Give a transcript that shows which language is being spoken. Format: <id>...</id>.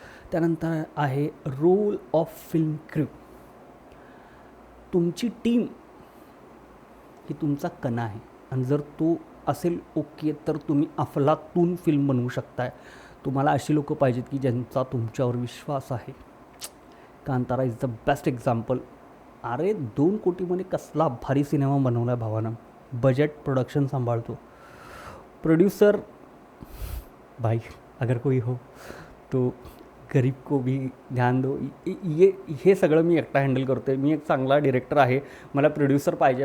<mr>त्यानंतर आहे</mr> <en>Role of film crew.</en> <mr>तुमची टीम ही तुमचा कणा आहे आणि जर तो असेल ओके तर तुम्ही अफलातून फिल्म बनवू शकताय. तुम्हाला अशी लोकं पाहिजेत की ज्यांचा तुमच्यावर विश्वास आहे. Kantara</mr> <en>Is the best example.</en> <mr>अरे 2 कोटीमध्ये कसला भारी सिनेमा बनवला आहे भावानं. बजेट प्रोडक्शन सांभाळतो.</mr> <hi>प्रोड्यूसर भाई अगर कोई हो तो गरीब को भी ध्यान दो.</hi> <mr>हे सगळं मी एकटा हँडल करतो आहे. मी एक चांगला डिरेक्टर आहे, मला प्रोड्यूसर पाहिजे.</mr>